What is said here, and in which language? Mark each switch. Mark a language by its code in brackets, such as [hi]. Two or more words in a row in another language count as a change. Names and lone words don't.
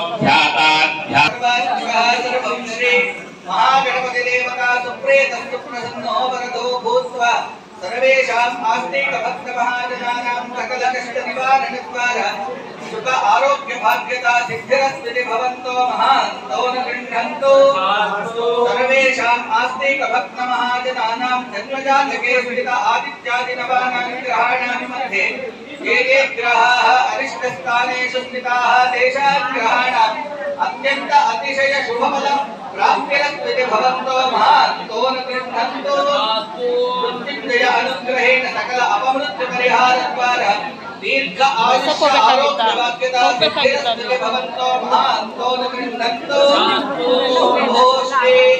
[sa] ಸರ್ವಂ ಶ್ರೀ ಮಹಾಗಣಪತಿ ದೇವತಾ ಸುಪ್ರೇತಂ ಸುಪ್ರಸನ್ನೋ ವರದೋ ಭೂತ್ವಾ ಸರ್ವೇಷಾಂ ಆಸ್ತಿಕ ಭಕ್ತ ಮಹಾಜನಾನಾಂ ಸಕಲ ಕಷ್ಟ ನಿವಾರಣದ್ವಾರ ಸುಖ ಆರೋಗ್ಯ ಭಾಗ್ಯತಾ ಸಿದ್ಧಿರಸ್ತಿ ಭವಂತೋ ಮಹಾಂತೋ ನ ಗೃಹಂತೋ ಸರ್ವೇಷಾಂ ಆಸ್ತಿಕ ಭಕ್ತ ಮಹಾಜನಾನಾಂ ಜನ್ಮಜಾತಕೆ ಸುಹಿತ ಆದಿತ್ಯಾದಿ ನವಾನಾಂ ಗ್ರಹಾಣಾಂ ಮಧ್ಯೆ ये ग्रहाः अरिष्टस्थानेषु स्थिताः तेषां ग्रहाणाम् अत्यन्त अतिशय शुभफलं प्राप्यरस्ति भवन्तो महान्तो न गृह्णन्तो मृत्युञ्जय अनुग्रहेण सकल अपमृत्यु परिहारद्वारा दीर्घ आयुष्य आरोग्य भाग्यता सिद्धिरस्ति भवन्तो महान्तो न गृह्णन्तो प्रभो श्री